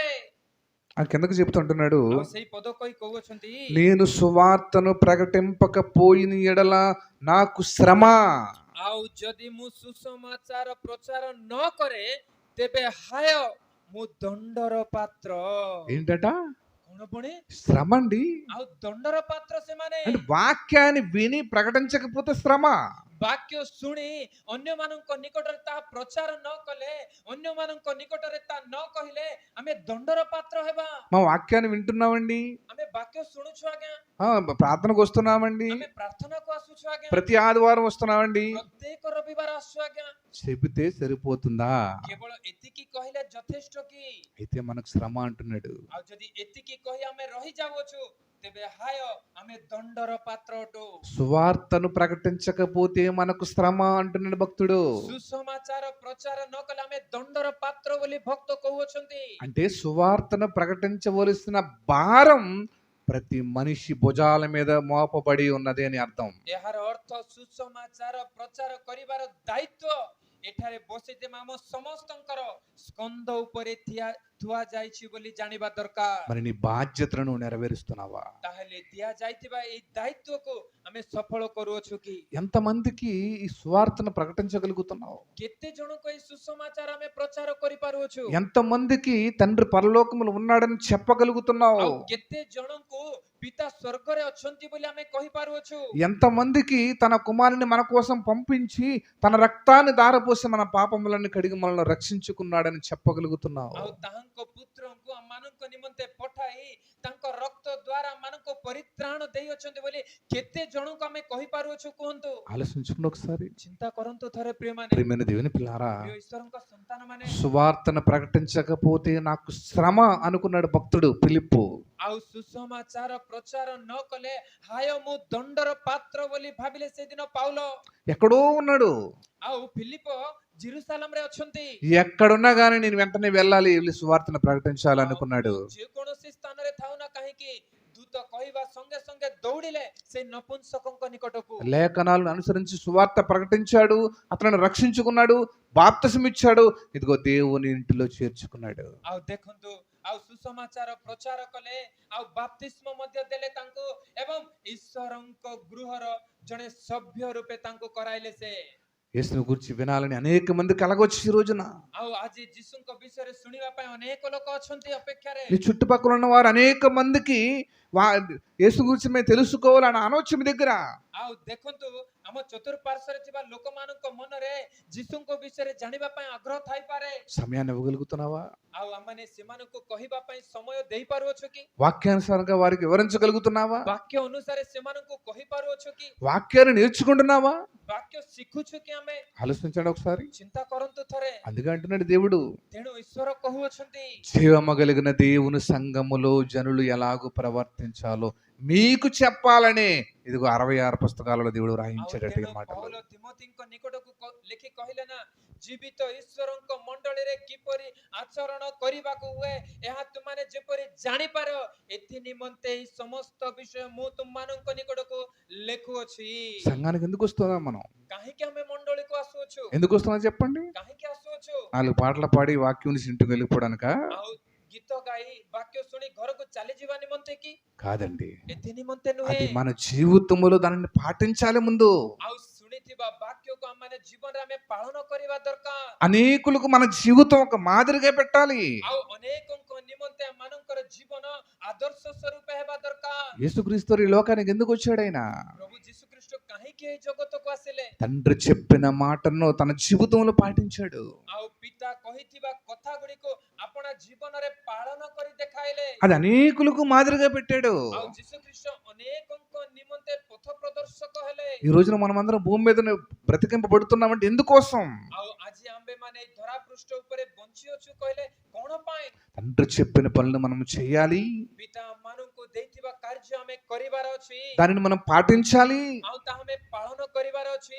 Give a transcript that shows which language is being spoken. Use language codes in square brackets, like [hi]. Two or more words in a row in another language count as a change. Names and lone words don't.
[te] ఆ కిందకు చెబుతుంటున్నాడు, [or] ଆଉ ସେଇ ପଦ କହି କହୁଛନ୍ତି, [te] నేను సువార్తను ప్రకటింపకపోయిన ఎడల నాకు శ్రమ. [or] ଆଉ ଯଦି ମୁଁ ସୁସମାଚାର ପ୍ରଚାର ନ କରେ, ତେବେ ହାୟ ମୁଁ ଦଣ୍ଡର ପାତ୍ର। [te] ఏంటట? [or] କଣ ପୁଣି? [te] శ్రమ అండి. [or] ଆଉ ଦଣ୍ଡର ପାତ୍ର ସେମାନେ। [te] అంటే వాక్యాన్ని విని ప్రకటించకపోతే శ్రమ. [or] ବାକ୍ୟ ଶୁଣି ଅନ୍ୟମାନଙ୍କ ନିକଟରେ ତାହା ପ୍ରଚାର ନ କଲେ, ଅନ୍ୟମାନଙ୍କ ନିକଟରେ ତାହା ନ କହିଲେ ଆମେ ଦଣ୍ଡର ପାତ୍ର ହେବା। [te] మా వాక్యాన్ని వింటున్నామండి, [or] ଆମେ ବାକ୍ୟ ଶୁଣୁଛୁ ଆଜ୍ଞା, [te] ప్రార్థనకు వస్తున్నామండి, [or] ଆମେ ପ୍ରାର୍ଥନାକୁ ଆସୁଛୁ ଆଜ୍ଞା, [te] ప్రతి ఆదివారం వస్తున్నామండి, [or] ପ୍ରତ୍ୟେକ ରବିବାର ଆସୁଛୁ ଆଜ୍ଞା, [te] చెబితే సరిపోతుందా? [or] କେବଳ ଏତିକି କହିଲେ ଯଥେଷ୍ଟ କି? [te] అయితే మనకు శ్రమ అంటున్నాడు. [or] ଆଉ ଯଦି ଏତିକି କହି ଆମେ ରହିଯାଉଛୁ, ତେବେ ହାୟ ଆମେ ଦଣ୍ଡର ପାତ୍ର ଅଟୁ। [te] సువార్తను ప్రకటించకపోతే మనకు శ్రమ అంటున్నాడు భక్తుడు. [or] ସୁସମାଚାର ପ୍ରଚାର ନ କଲେ ଆମେ ଦଣ୍ଡର ପାତ୍ର ବୋଲି ଭକ୍ତ କହୁଅଛନ୍ତି। [te] అంటే సువార్తను ప్రకటించవలసిన భారం ప్రతి మనిషి భుజాల మీద మోపబడి ఉన్నది అని అర్థం. [or] ଏହାର ଅର୍ଥ ସୁସମାଚାର ପ୍ରଚାର କରିବାର ଦାୟିତ୍ୱ ଏଠାରେ ବସିଥିବା ଆମ ସମସ୍ତଙ୍କର ସ୍କନ୍ଧ ଉପରେ ଥୁଆ ଯାଇଛି ବୋଲି ଜାଣିବା ଦରକାର। [te] మరి నీ బాధ్యతలను నెరవేరుస్తున్నావా? [or] ତାହେଲେ ଦିଆଯାଇଥିବା ଏଇ ଦାୟିତ୍ୱକୁ ଆମେ ସଫଳ କରୁଅଛୁ କି? [te] ఎంతమందికి ఈ సువార్తను ప్రకటించగలుగుతున్నావు? [or] କେତେ ଜଣଙ୍କୁ ଏଇ ସୁସମାଚାର ଆମେ ପ୍ରଚାର କରିପାରୁଅଛୁ? [te] ఎంతమందికి తండ్రి పరలోకములో ఉన్నాడని చెప్పగలుగుతున్నావు? [or] ଆଉ କେତେ ଜଣଙ୍କୁ ପିତା ସ୍ୱର୍ଗରେ ଅଛନ୍ତି ବୋଲି ଆମେ କହିପାରୁଅଛୁ? [te] ఎంతమందికి తన కుమారుని మన కోసం పంపించి తన రక్తాన్ని ధారపోసి మన పాపములను కడిగి మనల్ని రక్షించుకున్నాడని చెప్పగలుగుతున్నావు? [or] ଆଉ ତାହାଙ୍କ ପୁତ୍ରଙ୍କୁ ଆମମାନଙ୍କ ନିମନ୍ତେ ପଠାଇ ତାଙ୍କ ରକ୍ତ ଦ୍ୱାରା ଆମମାନଙ୍କୁ ପରିତ୍ରାଣ ଦେଇଅଛନ୍ତି ବୋଲି କେତେ ଜଣଙ୍କୁ ଆମେ କହିପାରୁଅଛୁ କୁହନ୍ତୁ? [te] ఆలోచించుకుని ఒకసారి. [or] ଚିନ୍ତା କରନ୍ତୁ ଥରେ ପ୍ରିୟମାନେ। [te] ప్రియమైన దేవుని పిల్లారా, [or] ପ୍ରିୟ ଈଶ୍ୱରଙ୍କ ସନ୍ତାନମାନେ, [te] సువార్తను ప్రకటించకపోతే నాకు శ్రమ అనుకున్నాడు భక్తుడు ఫిలిప్పు. [or] ଆଉ ସୁସମାଚାର ପ୍ରଚାର ନ କଲେ ହାୟ ମୁଁ ଦଣ୍ଡର ପାତ୍ର ବୋଲି ଭାବିଲେ ସେଦିନ ପାଉଲ। [te] ఎక్కడో ఉన్నాడు. [or] ଆଉ ଫିଲିପ ଜେରୁସାଲେମରେ ଅଛନ୍ତି। [te] ఎక్కడున్నా గానీ నేను వెంటనే వెళ్ళాలి, వెళ్ళి సువార్తను ప్రకటించాలి అనుకున్నాడు. [or] ଯେକୌଣସି ସ୍ଥାନରେ ଥାଉ ନା କାହିଁକି ଦୂତ କହିବା ସଙ୍ଗେ ସଙ୍ଗେ ଦୌଡ଼ିଲେ ସେ ନପୁଂସକଙ୍କ ନିକଟକୁ। [te] లేఖనాలను అనుసరించి సువార్త ప్రకటించాడు, అతను రక్షించుకున్నాడు, బాప్తిసం ఇచ్చాడు, ఇదిగో దేవుని ఇంటిలో చేర్చుకున్నాడు. [or] ଆଉ ଦେଖନ୍ତୁ, ଆଉ ସୁସମାଚାର ପ୍ରଚାର କଲେ, ଆଉ ବାପ୍ତିସ୍ମ ମଧ୍ୟ ଦେଲେ ତାଙ୍କୁ, ଏବଂ ଈଶ୍ୱରଙ୍କ ଗୃହର ଜଣେ ସଭ୍ୟ ରୂପେ ତାଙ୍କୁ କରାଇଲେ ସେ। [te] యేసుని గురించి వినాలని అనేక మంది కలగొచ్చు ఈ రోజున. [or] ଆଉ ଆଜି ଯୀଶୁଙ୍କ ବିଷୟରେ ଶୁଣିବା ପାଇଁ ଅନେକ ଲୋକ ଅଛନ୍ତି ଅପେକ୍ଷାରେ। [te] నీ చుట్టుపక్కల ఉన్న వారు అనేక మందికి యేసు గురించి మేము తెలుసుకోవాలని అనవచ్చు మీ దగ్గర. [or] ଆଉ ଦେଖନ୍ତୁ, ଆମ ଚତୁଃପାର୍ଶ୍ୱରେ ଥିବା ଲୋକମାନଙ୍କ ମନରେ ଯୀଶୁଙ୍କ ବିଷୟରେ ଜାଣିବା ପାଇଁ ଆଗ୍ରହ ଥାଇପାରେ। [te] సమయాన్ని ఇవ్వగలుగుతున్నావా? [or] ଆଉ ଆମମାନେ ସେମାନଙ୍କୁ କହିବା ପାଇଁ ସମୟ ଦେଇପାରୁଅଛୁ କି? [te] వాక్యానుసారంగా వారికి వివరించగలుగుతున్నావా? [or] ବାକ୍ୟ ଅନୁସାରେ ସେମାନଙ୍କୁ କହିପାରୁଅଛୁ କି? [te] వాక్యాన్ని నేర్చుకుంటున్నావా? [or] ବାକ୍ୟ ଶିଖୁଛୁ କି ଆମେ? [te] ఆలోచించండి ఒకసారి. [or] ଚିନ୍ତା କରନ୍ତୁ ଥରେ। [te] అందుకే అంటున్నాడు దేవుడు, [or] ତେଣୁ ଈଶ୍ୱର କହୁଅଛନ୍ତି, [te] జీవము కలిగిన దేవుని సంఘములో జనులు ఎలాగూ ప్రవర్తించాలో మీకు చెప్పాలని ఇదిగో 66 పుస్తకాలలో దేవుడు [or] ଆଉ [te] రాయించాడట ఈ [or] ତେଣୁ [te] మాటలు. [or] ପౌଲ ତିମୋଥୀଙ୍କ ନିକଟକୁ ଲେଖି କହିଲେ ନା, ଜୀବିତ ଈଶ୍ୱରଙ୍କ ମଣ୍ଡଳୀରେ କିପରି ଆଚରଣ କରିବାକୁ ହୁଏ ଏହା ତୁମମାନେ ଯେପରି ଜାଣିପାର, ଏଥି ନିମନ୍ତେ ଏହି ସମସ୍ତ ବିଷୟ ମୁଁ ତୁମମାନଙ୍କ ନିକଟକୁ ଲେଖୁଅଛି। [te] సంఘానికి ఎందుకు వస్తున్నాం మనం? [or] କାହିଁକି ଆମେ ମଣ୍ଡଳୀକୁ ଆସୁଅଛୁ? [te] ఎందుకు వస్తున్నాం చెప్పండి? [or] କାହିଁକି ଆସୁଅଛୁ? [te] 4 పాటలు పాడి వాక్యం నుంచి ఇంటికి వెళ్ళిపోవడానిక? [or] ଆଉ ଗୀତ ଗାଇ ବାକ୍ୟ ଶୁଣି ଘରକୁ ଚାଲିଯିବା ନିମନ୍ତେ କି? [te] కాదండి. [or] ଏଥି ନିମନ୍ତେ [te] అది [or] ନୁହେଁ। [te] మన జీవితంలో దానిని పాటించాలి ముందు. [or] ଆଉ ଶୁଣିଥିବା ବାକ୍ୟକୁ ଆମମାନେ ଜୀବନରେ ଆମେ ପାଳନ କରିବା ଦରକାର। [te] అనేకులకు మన జీవితం ఒక మాదిరిగా పెట్టాలి. [or] ଆଉ ଅନେକଙ୍କ ନିମନ୍ତେ ଆମମାନଙ୍କର ଜୀବନ ଆଦର୍ଶ ସ୍ୱରୂପ ହେବା ଦରକାର। [te] యేసుక్రీస్తు ఈ లోకానికి ఎందుకు వచ్చాడు ఆయన? [or] ପ୍ରଭୁ ଯୀଶୁ ଖ୍ରୀଷ୍ଟ କାହିଁକି ଏହି ଜଗତକୁ ଆସିଲେ? [te] తండ్రి చెప్పిన మాటను తన జీవితంలో పాటించాడు. [or] ଆଉ ପିତା କହିଥିବା କଥା ଗୁଡ଼ିକୁ ଆପଣା ଜୀବନରେ ପାଳନ କରି ଦେଖାଇଲେ। [te] అది అనేకులకు మాదిరిగా పెట్టాడు. [or] ଆଉ ଯୀଶୁ ଖ୍ରୀଷ୍ଟ ଅନେକଙ୍କ ନିମନ୍ତେ ପଥ ପ୍ରଦର୍ଶକ ହେଲେ। [te] ఈ రోజున మనమందరం భూమి మీద బ్రతికింపబడుతున్నామంటే ఎందుకోసం? [or] ଆଉ ଆଜି ଆମ୍ଭେମାନେ ଏହି ଧରା ପୃଷ୍ଠ ଉପରେ ବଞ୍ଚିଅଛୁ କହିଲେ କଣ ପାଇଁ? [te] తండ్రి చెప్పిన పనులు మనం చేయాలి, [or] ପିତା ମାନଙ୍କୁ ଦେଇଥିବା କାର୍ଯ୍ୟ ଆମେ କରିବାର ଅଛି, [te] దానిని మనం పాటించాలి, [or] ଆଉ ତାହା ଆମେ ପାଳନ କରିବାର ଅଛି।